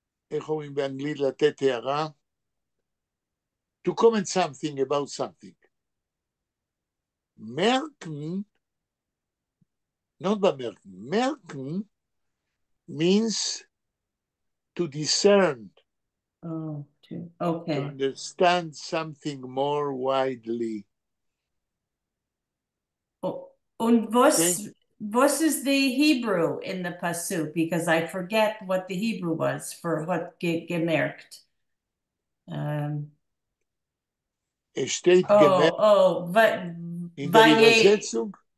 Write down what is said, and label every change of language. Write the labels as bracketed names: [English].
[Hebrew] איך אומרים באנגלית לתת הערה? [English] To comment something about something. Merken, not bemerken, merken means to discern. Oh, okay. To understand something more widely. Oh, [German] und [English] was is the Hebrew in the pasuk? Because I forget what the Hebrew was for what gemerkt. [German] Es steht gemerkt in der Übersetzung.